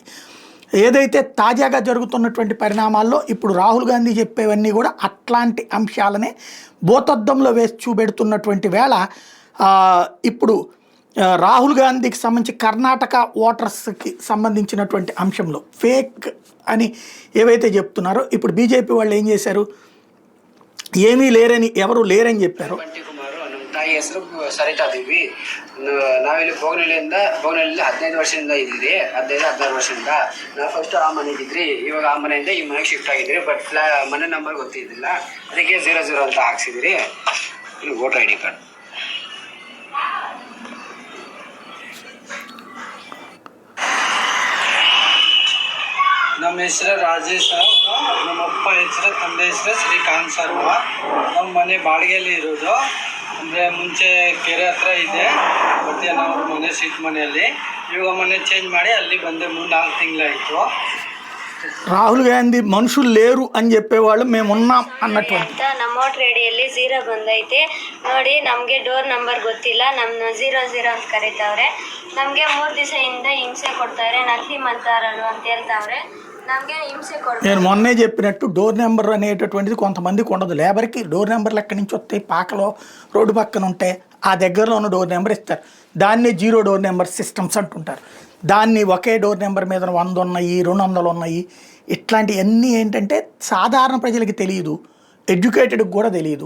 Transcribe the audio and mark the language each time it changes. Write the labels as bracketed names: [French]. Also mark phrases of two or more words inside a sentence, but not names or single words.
[Telugu] ఏదైతే తాజాగా జరుగుతున్నటువంటి పరిణామాల్లో ఇప్పుడు రాహుల్ గాంధీ చెప్పేవన్నీ కూడా అట్లాంటి అంశాలనే భూతద్దంలో వేసి చూపెడుతున్నటువంటి వేళ ఇప్పుడు రాహుల్ గాంధీకి సంబంధించి కర్ణాటక ఓటర్స్కి సంబంధించినటువంటి అంశంలో ఫేక్ అని ఏవైతే చెప్తున్నారో ఇప్పుడు బీజేపీ వాళ్ళు ఏం చేశారు, ఏమీ లేరని ఎవరు లేరని చెప్పారు. [Kannada] ತಾಯಿ ಹೆಸರು ಸರಿತಾ ದೇವಿ. ನಾವಿಲ್ಲಿ ಬೋಗನಹಳ್ಳಿಯಿಂದ 15 ವರ್ಷದಿಂದ ಇದ್ದೀರಿ, 15-16 ವರ್ಷದಿಂದ. ನಾವು ಫಸ್ಟ್ ಆ ಮನೆ ಇದ್ದಿದ್ರಿ, ಇವಾಗ ಆ ಮನೆಯಿಂದ ಈ ಮನೆಗೆ ಶಿಫ್ಟ್ ಆಗಿದ್ರಿ. ಬಟ್ ಮನೆ ನಂಬರ್ ಗೊತ್ತಿದ್ದಿಲ್ಲ, ಅದಕ್ಕೆ 00 ಅಂತ ಹಾಕ್ಸಿದಿರಿ. [English] Voter ID card. [Kannada] ನಮ್ಮ ಹೆಸರು ರಾಜೇಶ್, ನಮ್ಮ ಅಪ್ಪ ಹೆಸರು, ತಂದೆ ಹೆಸರು ಶ್ರೀಕಾಂತ್ ಸರ್ವ. ನಮ್ಮ ಮನೆ ಬಾಡಿಗೆಯಲ್ಲಿ ಇರೋದು, ಅಂದರೆ ಮುಂಚೆ ಕೆರೆ ಹತ್ರ ಇದೆ, ಮತ್ತೆ ನಾವು ಮನೆ ಸೀಟ್ ಮನೆಯಲ್ಲಿ. ಇವಾಗ ಮನೆ ಚೇಂಜ್ ಮಾಡಿ ಅಲ್ಲಿ ಬಂದೆ, 3-4 ತಿಂಗಳಾಯಿತು. [Telugu] రాహుల్ గాంధీ మనుషులు లేరు అని చెప్పేవాళ్ళు మేమున్నాం అన్నటువంటి [Kannada] ನಮ್ಮ ವೋಟರ್ ಐಡಿಯಲ್ಲಿ 0 ಬಂದೈತೆ ನೋಡಿ. ನಮಗೆ [English] door number [Kannada] ಗೊತ್ತಿಲ್ಲ, ನಮ್ಮ 00 ಅಂತ ಕರೀತಾವ್ರೆ. ನಮಗೆ 3 ದಿವಸದಿಂದ ಹಿಂಸೆ ಕೊಡ್ತಾರೆ, ನಕಲಿ ಮಂತಾರರು ಅಂತ ಹೇಳ್ತಾವ್ರೆ. ನಮಗೆ ಹಿಂಸೆ ಕೊಡ್ತಾರೆ. [Telugu] నేను మొన్నే చెప్పినట్టు [English] door number [Telugu] అనేటటువంటిది కొంతమందికి ఉండదు. లేబర్కి [English] door numbers [Telugu] ఎక్కడి నుంచి వస్తాయి, పాకలో రోడ్డు పక్కన ఉంటే ఆ దగ్గరలో ఉన్న [English] door number [Telugu] ఇస్తారు. దాన్నే 0 [English] door number systems [Telugu] అంటుంటారు. దాన్ని ఒకే [English] door number [Telugu] మీద 100 ఉన్నాయి, 200 ఉన్నాయి. ఇట్లాంటివన్నీ ఏంటంటే సాధారణ ప్రజలకి తెలియదు, ఎడ్యుకేటెడ్కి కూడా తెలియదు.